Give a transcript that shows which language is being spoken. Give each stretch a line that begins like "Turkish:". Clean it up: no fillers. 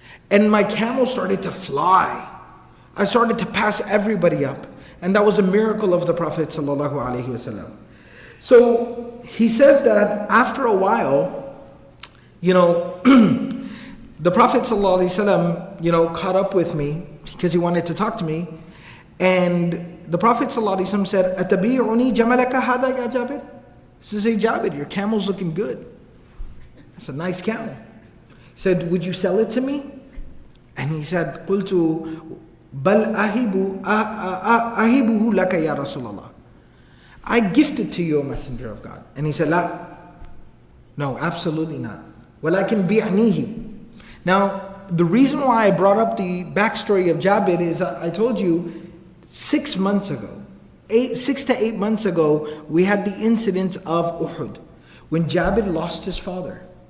English: And my camel started to fly. I started to pass everybody up. And that was a miracle of the Prophet ﷺ. So he says that after a while, the Prophet ﷺ, caught up with me because he wanted to talk to me. And the Prophet ﷺ said,
Arabic: أَتَبِيعُنِي جَمَلَكَ هَذَا يَا جَابِرْ?
English: He says, hey Jabir, your camel's looking good. That's a nice camel. He said, would you sell it to me? And he said,
Arabic: قُلْتُ بَلْ أَهِبُهُ لَكَ يَا رَسُولَ اللَّهِ.
English: I gift it to you, O Messenger of God. And he said, لا. No, absolutely not.
Arabic: وَلَكِنْ بِعْنِيهِ.
English: Now, the reason why I brought up the backstory of Jabir is I told you 6 months ago, 6 to 8 months ago, we had the incident of Uhud, when Jabir lost his father.